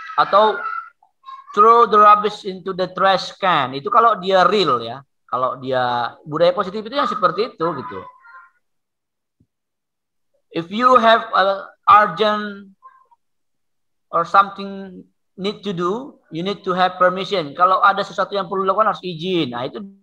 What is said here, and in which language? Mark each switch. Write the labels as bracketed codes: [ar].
[en] Atau throw the rubbish into the trash can. [id] Itu kalau dia real ya. Kalau dia budaya positif itu yang seperti itu gitu. [en] If you have urgent or something need to do, you need to have permission. [id] Kalau ada sesuatu yang perlu dilakukan harus izin. Nah, itu